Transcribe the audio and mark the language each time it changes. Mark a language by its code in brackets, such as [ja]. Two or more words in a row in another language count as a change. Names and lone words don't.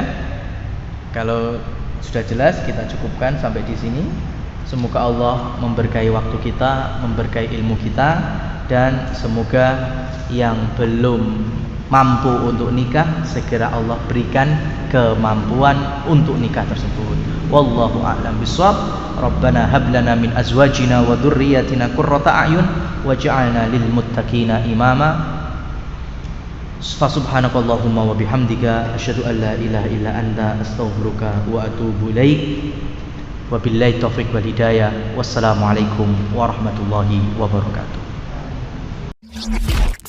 [id] Kalau sudah jelas, kita cukupkan sampai di sini. Semoga Allah memberkahi waktu kita, memberkahi ilmu kita, dan semoga yang belum mampu untuk nikah segera Allah berikan kemampuan untuk nikah tersebut. [ar] والله أعلم بالصواب. ربنا هب لنا من أزواجنا وذرياتنا قرة أعين واجعلنا للمتقين إماما. فسبحانك اللهم وبحمدك أشهد أن لا إله إلا أنت أستغفرك وأتوب إليك. وبالله التوفيق والهداية. والسلام عليكم ورحمة الله وبركاته.